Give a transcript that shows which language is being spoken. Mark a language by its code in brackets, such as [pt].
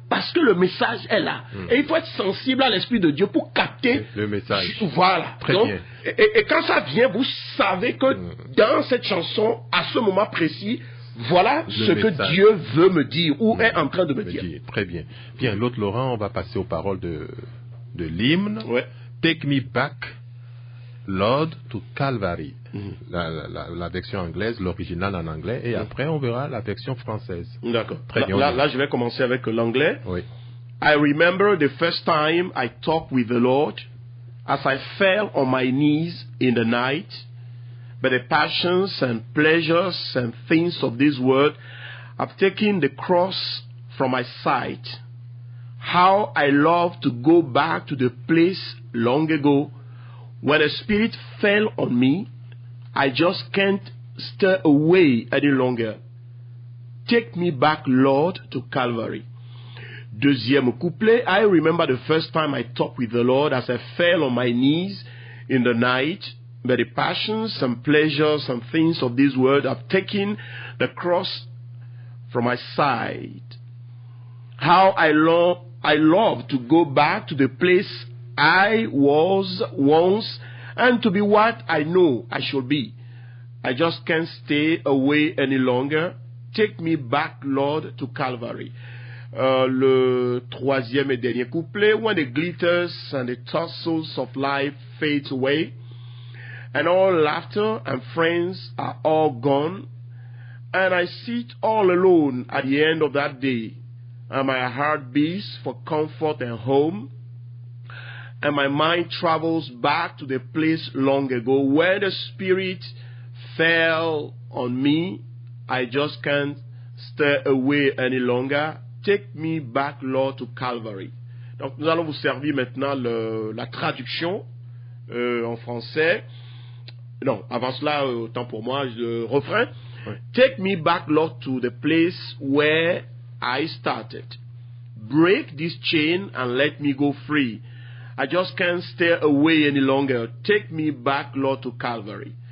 [fr] parce que le message est là. Et il faut être sensible à l'Esprit de Dieu pour capter le message. Voilà. Très Donc, bien. et quand ça vient, vous savez que dans cette chanson, à ce moment précis, voilà ce que message. Dieu veut me dire ou est en train de me dire. Très bien. Bien, l'autre Laurent, on va passer aux paroles de l'hymne. Ouais. [en] Take me back, Lord, to Calvary. [fr] La version anglaise, l'original en anglais, et après on verra la version française. D'accord. Très bien. Là, je vais commencer avec l'anglais. Oui. [en] I remember the first time I talked with the Lord as I fell on my knees in the night. But the passions and pleasures and things of this world have taken the cross from my sight. How I love to go back to the place long ago when the Spirit fell on me. I just can't stir away any longer. Take me back, Lord, to Calvary. [fr] Deuxième couplet. [en] I remember the first time I talked with the Lord as I fell on my knees in the night. But the passions and pleasures and things of this world have taken the cross from my side. How I love to go back to the place I was once and to be what I know I should be. I just can't stay away any longer. Take me back, Lord, to Calvary. [fr] Le troisième et dernier couplet. [en] When the glitters and the tussles of life fades away, and all laughter and friends are all gone, and I sit all alone at the end of that day, and my heart beats for comfort and home, and my mind travels back to the place long ago where the Spirit fell on me. I just can't stir away any longer. Take me back, Lord, to Calvary. [fr] Donc nous allons vous servir maintenant la traduction en français. Non, avant cela, autant pour moi, le refrain. Oui. [en] Take me back, Lord, to the place where I started. Break this chain and let me go free. I just can't stay away any longer. Take me back, Lord, to Calvary.